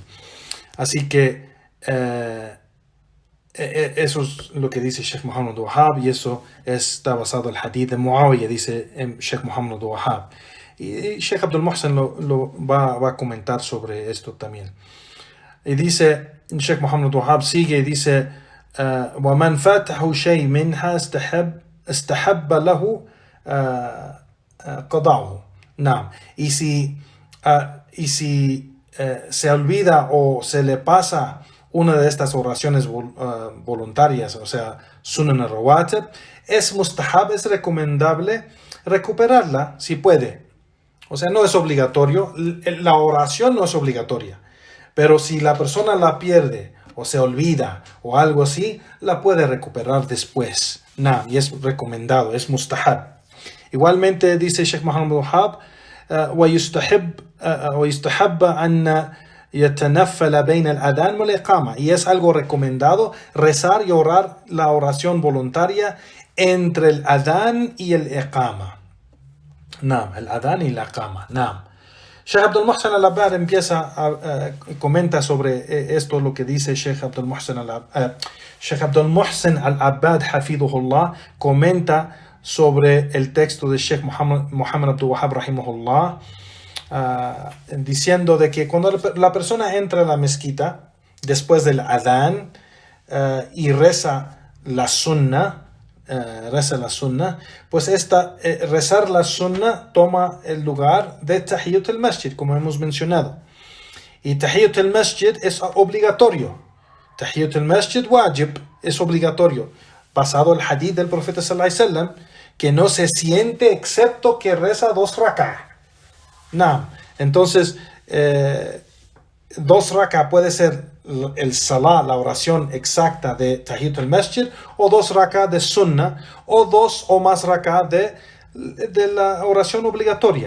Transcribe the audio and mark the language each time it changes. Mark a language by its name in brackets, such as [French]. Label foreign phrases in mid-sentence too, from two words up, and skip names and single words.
[Spanish] Así que eso es lo que dice Sheikh Muhammad Wahhab, y eso está basado en el hadith de Muawiyah, dice Sheikh Muhammad Wahhab. Y Sheikh Abdul Muhsin lo va a comentar sobre esto también. Y dice Sheikh Muhammad Wahhab, sigue y dice: [Arabic] وَمَنْ فَاتَهُ شَيْءٍ مِنْهَا اسْتَحَبَّ لَهُ قَضَعُهُ. [Spanish] No. Y si se olvida o se le pasa una de estas oraciones voluntarias, o sea, [Arabic] سنن الرواتب, [Spanish] es mustahab, es recomendable recuperarla si puede. O sea, no es obligatorio, la oración no es obligatoria, pero si la persona la pierde o se olvida o algo así, la puede recuperar después. Y es recomendado, es mustahab. Igualmente dice Sheikh Muhammad Wahhab, [Arabic] ويستحب أن يتنفل بين الأذان والإقامة, [Spanish] y es algo recomendado rezar y orar la oración voluntaria entre el adán y el iqama. El adán y la iqama. Sheikh Abdul Muhsin al-Abbad comenta sobre esto, lo que dice Sheikh Abdul Muhsin al-Abbad hafidhullah, comenta sobre el texto de Sheikh Muhammad Abdul Wahhab rahimahullah, diciendo de que cuando la persona entra a la mezquita después del adán y reza la sunnah, pues rezar la sunnah toma el lugar de [Arabic] تحية المسجد, [Spanish] como hemos mencionado. Y [Arabic] تحية المسجد [Spanish] es obligatorio. [Arabic] تحية المسجد واجب, [Spanish] es obligatorio, basado el hadith del profeta [Arabic] صلى الله عليه وسلم, [Spanish] que no se siente excepto que reza 2 rak'ah. Entonces, 2 rak'ah puede ser el salah, la oración exacta de [Arabic] تحية المسجد, [Spanish] o 2 rak'ah de sunnah, o 2 o más rak'ah de la oración obligatoria.